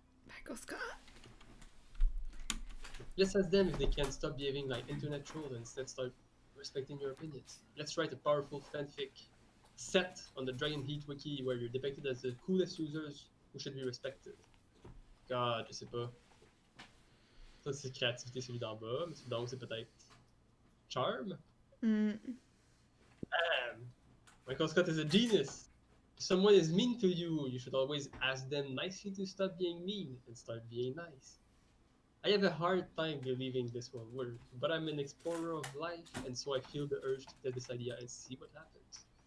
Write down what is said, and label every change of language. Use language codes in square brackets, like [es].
[en] Michael Scott. Let's ask them if they can stop behaving like internet trolls and instead start respecting your opinions. Let's write a powerful fanfic set on the Dragon Heat wiki where you're depicted as the coolest users who should be respected. [fr] God, je sais pas. Ça, c'est créativité, celui d'en bas, mais celui d'en haut, c'est peut-être charm. [en] Damn! Michael Scott is a genius. If someone is mean to you, you should always ask them nicely to stop being mean and start being nice. I have a hard time believing this will work, but I'm an explorer of life, and so I feel the urge to test this idea and see what happens.